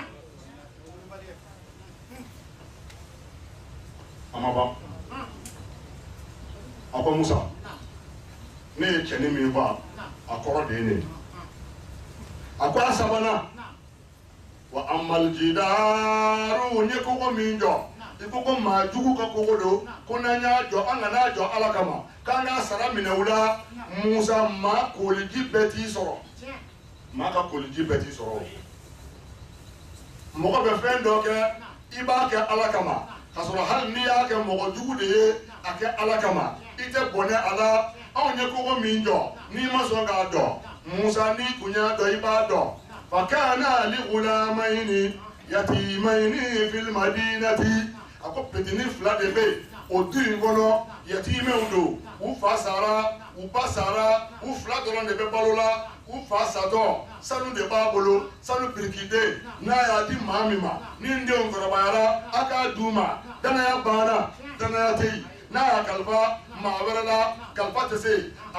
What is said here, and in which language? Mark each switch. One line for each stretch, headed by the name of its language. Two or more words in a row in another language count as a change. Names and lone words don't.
Bambara: a ma ban a ko musa ne ye cɛnin min faa a kɔrɔ de ye ne a ko a sabanan
Arabic: وأما الجدار
Bambara: n ye kogo min jɔ i ko ko maa jugu ka kogo don ko n'an y'a jɔ an kan'a jɔ ala kama k'an k'a sara minɛ u la musa maa koliji bɛɛ t'i sɔrɔ maa ka koliji bɛɛ t'i sɔrɔ mɔgɔ bɛ fɛn dɔ kɛ i b'a kɛ ala kama k'a sɔrɔ hali n'i y'a kɛ mɔgɔ jugu de ye a kɛ ala kama i tɛ bɔnɛ a la anw ye kogo min jɔ n'i ma sɔn k'a dɔn musa n'i kun y'a dɔn i b'a dɔn
Arabic: فكان لغلامين يتيمين في المدينة
Bambara: a ko petini fila de bɛ yen o du in kɔnɔ yatimɛw don u fa sara u ba sara u fila dɔrɔn de bɛ balo la u fa satɔ sanu de b'a bolo sanu birikiden n'a y'a di maa min ma ni n denw kɔrɔbayara a k'a d'u ma danaya banna danaya tɛ yen n'a y'a kalifa maa wɛrɛ la kalifa tɛ se a